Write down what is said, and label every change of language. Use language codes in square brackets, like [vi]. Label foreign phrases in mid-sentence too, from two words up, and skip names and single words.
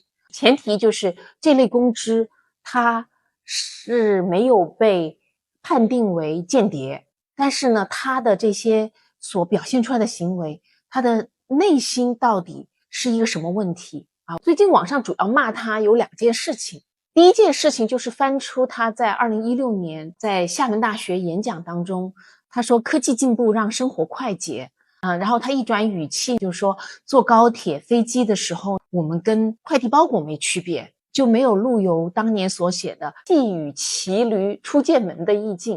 [zh] 前提就是這類公知他是沒有被判定為間諜，但是呢，他的這些所表現出來的行為，他的內心到底是一個什麼問題啊？最近網上主要罵他有2件事情。第一件事情就是翻出他在2016年在廈門大學演講當中，他說科技進步讓生活快捷然後他一轉語氣就是說，坐高鐵飛機的時候，我們跟快遞包裹沒區別，就沒有陸游當年所寫的寄與騎驢出劍門的意境。